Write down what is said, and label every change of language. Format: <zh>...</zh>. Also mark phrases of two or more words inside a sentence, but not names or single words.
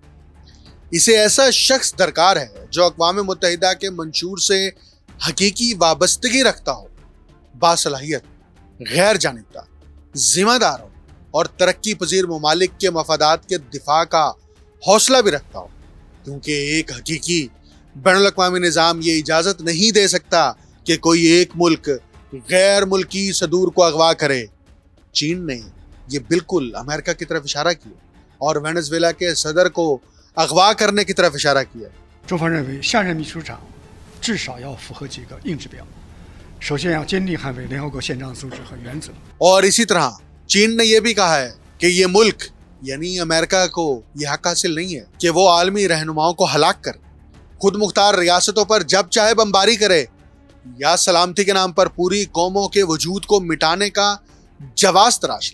<ur>اسے ایسا شخص درکار ہے جو اقوام متحدہ کے منشور سے حقیقی وابستگی رکھتا ہو، باصلاحیت، غیر جانبدار، ذمہ دار ہو اور ترقی پذیر ممالک کے مفادات کے دفاع کا حوصلہ بھی رکھتا ہو، کیونکہ ایک حقیقی بین الاقوامی نظام یہ اجازت نہیں دے سکتا کہ کوئی ایک ملک غیر ملکی صدور کو اغوا کرے۔ چین نے یہ بالکل امریکہ کی طرف اشارہ کیا اور وینزویلا کے صدر کو اغوا کرنے کی طرف اشارہ کیا۔</ur> <zh>中方认为，下任秘书长至少要符合几个硬指标。首先要坚定捍卫联合国宪章宗旨和原则。</zh> <ur>اور اسی طرح چین نے یہ بھی کہا ہے کہ یہ ملک یعنی امریکہ کو یہ حق حاصل نہیں ہے کہ وہ عالمی رہنماؤں کو ہلاک کرے، خود مختار ریاستوں پر جب چاہے بمباری کرے یا سلامتی کے نام پر پوری قوموں کے وجود کو مٹانے کا جواز تراش لے۔</ur>